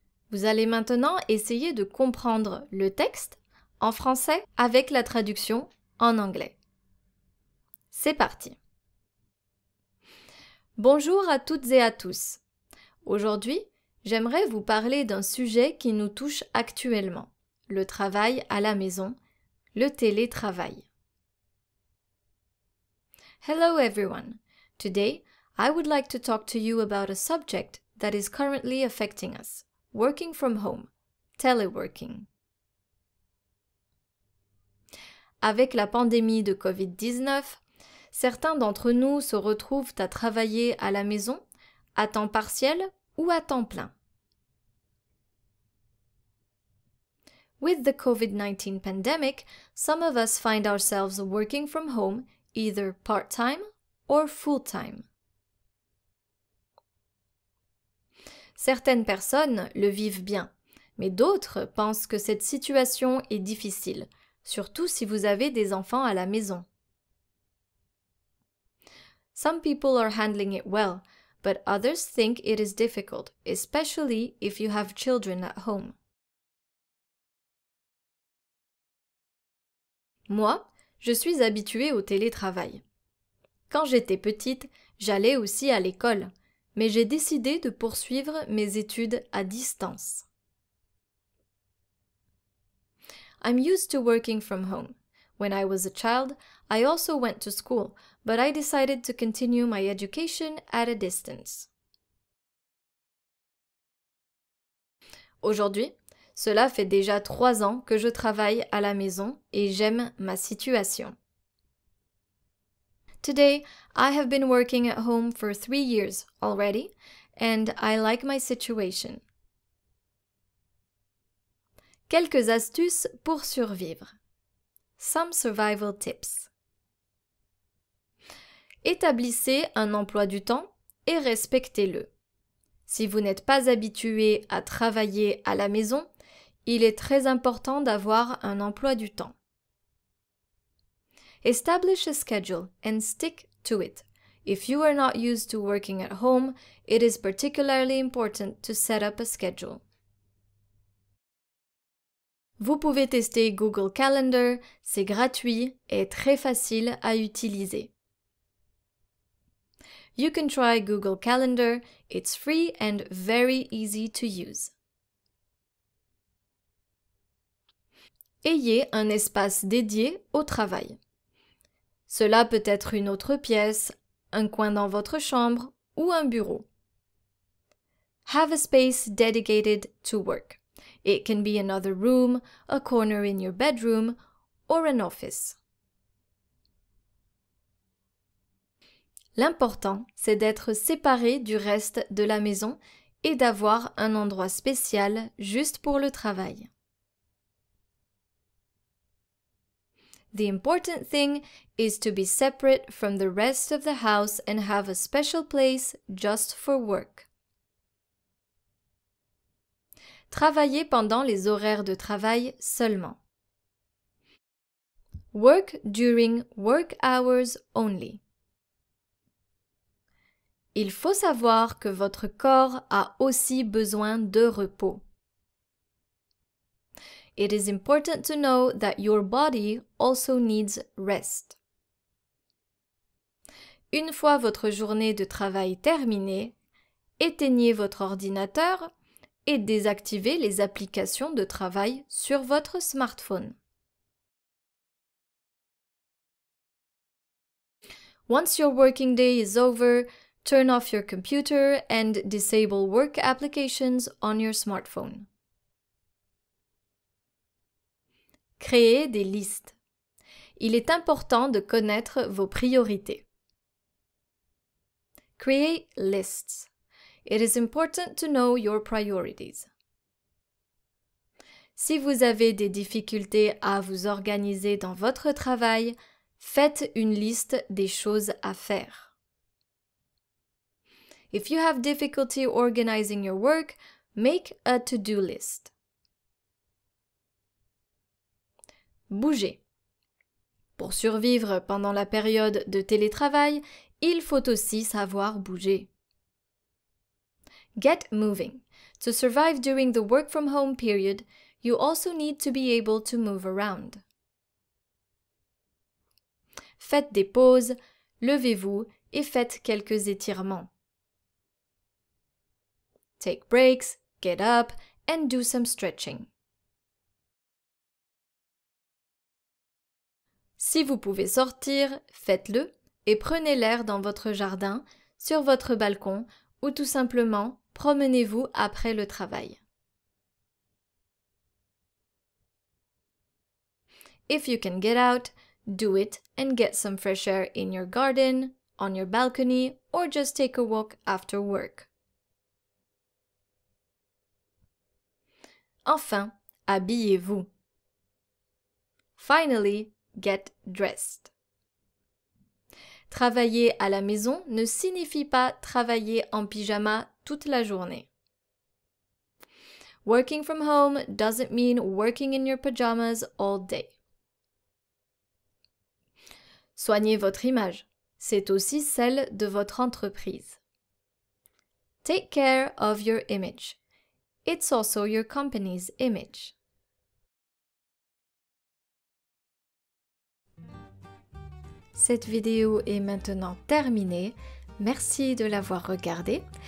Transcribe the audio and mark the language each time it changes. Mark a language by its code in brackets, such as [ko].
[fr] Vous allez maintenant essayer de comprendre le texte en français avec la traduction en anglais. C'est parti. Bonjour à toutes et à tous. Aujourd'hui, j'aimerais vous parler d'un sujet qui nous touche actuellement, le travail à la maison, le télétravail. [en] Hello everyone. Today, I would like to talk to you about a subject that is currently affecting us, working from home, teleworking. [fr] Avec la pandémie de Covid-19, certains d'entre nous se retrouvent à travailler à la maison, à temps partiel ou à temps plein. [en] With the COVID-19 pandemic, some of us find ourselves working from home either part-time or full-time. [fr] Certaines personnes le vivent bien, mais d'autres pensent que cette situation est difficile, surtout si vous avez des enfants à la maison. [en] Some people are handling it well, but others think it is difficult, especially if you have children at home. [fr] Moi, je suis habituée au télétravail. Quand j'étais petite, j'allais aussi à l'école, mais j'ai décidé de poursuivre mes études à distance. [en] I'm used to working from home. When I was a child, I also went to school, but I decided to continue my education at a distance. [fr] Aujourd'hui, cela fait déjà 3 ans que je travaille à la maison et j'aime ma situation. [en] Today, I have been working at home for 3 years already, and I like my situation. [fr] Quelques astuces pour survivre. [en] Some survival tips. [fr] Établissez un emploi du temps et respectez-le. Si vous n'êtes pas habitué à travailler à la maison, il est très important d'avoir un emploi du temps. [en] Establish a schedule and stick to it. If you are not used to working at home, it is particularly important to set up a schedule. [fr] Vous pouvez tester Google Calendar, c'est gratuit et très facile à utiliser. [en] You can try Google Calendar, it's free and very easy to use. [fr] Ayez un espace dédié au travail. Cela peut être une autre pièce, un coin dans votre chambre ou un bureau. [en] Have a space dedicated to work. It can be another room, a corner in your bedroom, or an office. [fr] L'important, c'est d'être séparé du reste de la maison et d'avoir un endroit spécial juste pour le travail. [en] The important thing is to be separate from the rest of the house and have a special place just for work. [fr] Travaillez pendant les horaires de travail seulement. [en] Work during work hours only. [fr] Il faut savoir que votre corps a aussi besoin de repos. [en] It is important to know that your body also needs rest. [fr] Une fois votre journée de travail terminée, éteignez votre ordinateur et désactivez les applications de travail sur votre smartphone. [en] Once your working day is over, turn off your computer and disable work applications on your smartphone. [fr] Créez des listes. Il est important de connaître vos priorités. [en] Create lists. It is important to know your priorities. [fr] Si vous avez des difficultés à vous organiser dans votre travail, faites une liste des choses à faire. [en] If you have difficulty organizing your work, make a to-do list. [fr] Bougez. Pour survivre pendant la période de télétravail, il faut aussi savoir bouger. [en] Get moving. To survive during the work from home period, you also need to be able to move around. [fr] Faites des pauses, levez-vous et faites quelques étirements. [en] Take breaks, get up, and do some stretching. [fr] Si vous pouvez sortir, faites-le et prenez l'air dans votre jardin, sur votre balcon ou tout simplement promenez-vous après le travail. [en] If you can get out, do it and get some fresh air in your garden, on your balcony, or just take a walk after work. [fr] Enfin, habillez-vous. [en] Finally, get dressed. [fr] Travailler à la maison ne signifie pas travailler en pyjama toute la journée. [en] Working from home doesn't mean working in your pajamas all day. [fr] Soignez votre image. C'est aussi celle de votre entreprise. [en] Take care of your image. It's also your company's image. [fr] Cette vidéo est maintenant terminée. Merci de l'avoir regardée.